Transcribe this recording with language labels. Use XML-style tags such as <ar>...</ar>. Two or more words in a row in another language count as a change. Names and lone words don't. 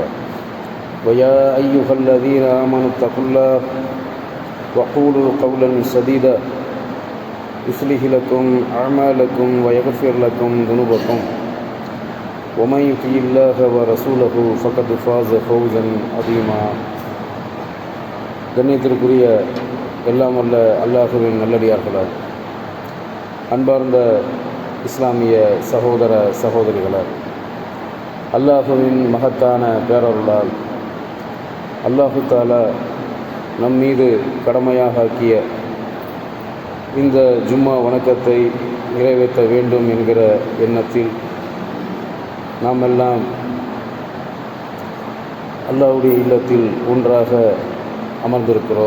<ar>ويا أيها الذين آمنوا اتقوا الله وقولوا قولا سديدا يصلح لكم أعمالكم ويغفر لكم ذنوبكم ومن يطع الله ورسوله فقد فاز فوزا عظيما.</ar> <ta>கண்ணியத்திற்குரிய எல்லாம் வல்ல அல்லாஹ்வின் நல்லடியார்களால், அன்பார்ந்த இஸ்லாமிய சகோதர சகோதரிகளால், அல்லாஹுவின் மகத்தான பேரருளால் அல்லாஹு தாலா நம் மீது கடமையாக ஆக்கிய இந்த ஜும்மா வணக்கத்தை நிறைவேற்ற வேண்டும் என்கிற எண்ணத்தில் நாம் எல்லாம் அல்லாஹ்வுடைய இல்லத்தில் ஒன்றாக அமர்ந்திருக்கிறோம்.</ta>